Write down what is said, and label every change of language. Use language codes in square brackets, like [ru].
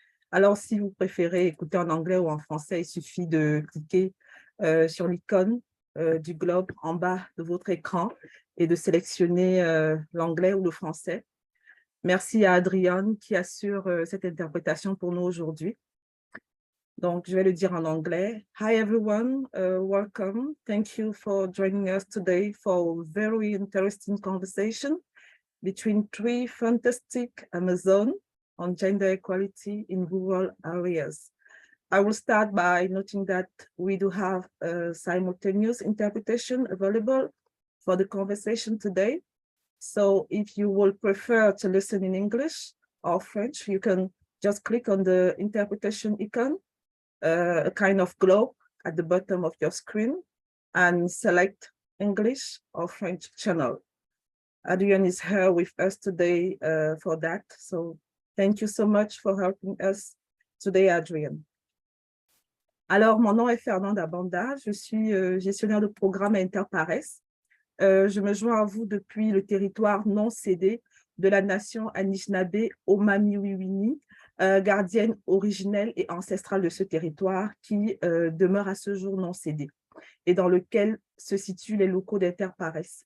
[fr] Alors, si vous préférez écouter en anglais ou en français, il suffit de cliquer sur l'icône du globe en bas de votre écran et de sélectionner l'anglais ou le français. Merci à Adrienne qui assure cette interprétation pour nous aujourd'hui. Donc, je vais le dire en anglais. [en] Hi everyone, welcome. Thank you for joining us today for a very interesting conversation between three fantastic Amazons on gender equality in rural areas. I will start by noting that we do have a simultaneous interpretation available for the conversation today. So if you will prefer to listen in English or French, you can just click on the interpretation icon, a kind of globe at the bottom of your screen, and select English or French channel. Adrian is here with us today for that. So thank you so much for helping us today, Adrian. [fr] Alors, mon nom est Fernanda Banda, je suis gestionnaire de programme à Interpares. Je me joins à vous depuis le territoire non cédé de la nation Anishinaabe Omamiwiwini, gardienne originelle et ancestrale de ce territoire qui demeure à ce jour non cédé et dans lequel se situent les locaux d'Interpares.